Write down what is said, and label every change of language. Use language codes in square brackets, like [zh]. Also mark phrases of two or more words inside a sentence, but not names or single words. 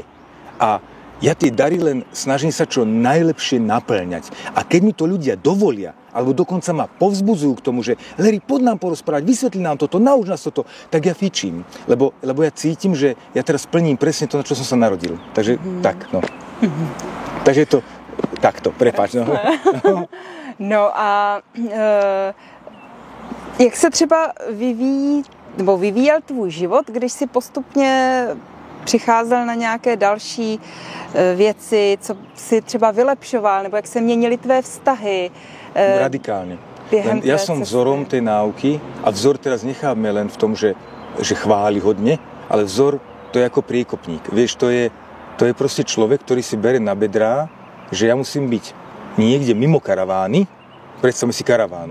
[sk] A ja tie dary len snažím sa čo najlepšie naplňať. A keď mi to ľudia dovolia, alebo dokonca ma povzbudzujú k tomu, že Larry, poď nám porozprávať, vysvetli nám toto, nauč nás toto, tak ja fičím. Lebo ja cítim, že ja teraz plním presne to, na čo som sa narodil. Takže tak, no. Takže je to takto, prepáč. No, [cs] no a jak se třeba vyvíjel tvůj život, když si postupně přicházel na nějaké další věci, co si třeba vylepšoval, nebo jak se měnily tvé vztahy? [sk] Radikálne. Ja som vzorom tej náuky a vzor teraz necháme len v tom, že chváli hodne, ale vzor to je ako priekopník. Vieš, to je proste človek, ktorý si bere na bedrá, že ja musím byť niekde mimo karavány, predstavme si karavánu.